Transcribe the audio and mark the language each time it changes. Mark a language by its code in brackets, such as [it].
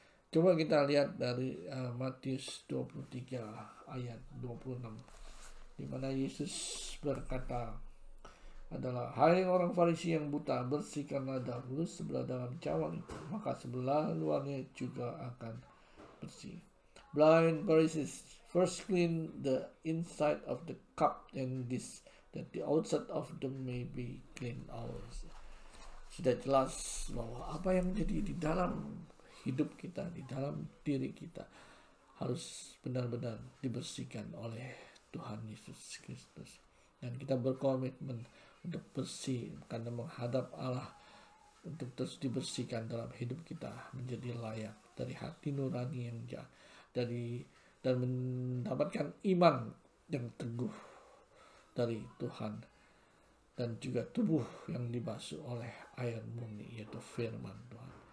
[id] Coba kita lihat dari Matius 23 ayat 26, di mana Yesus berkata adalah, hai orang Farisi yang buta, bersihkanlah dahulu sebelah dalam cawan itu, maka sebelah luarnya juga akan bersih. [en] Blind Pharisees, first clean the inside of the cup and dish, that the outside of them may be clean also. [id] Sudah jelas bahwa apa yang menjadi di dalam hidup kita, di dalam diri kita, harus benar-benar dibersihkan oleh Tuhan Yesus Kristus. Dan kita berkomitmen untuk bersih karena menghadap Allah, untuk terus dibersihkan dalam hidup kita menjadi layak dari hati nurani yang jahat, dan mendapatkan iman yang teguh dari Tuhan, dan juga tubuh yang dibasuh oleh air murni, yaitu firman Tuhan.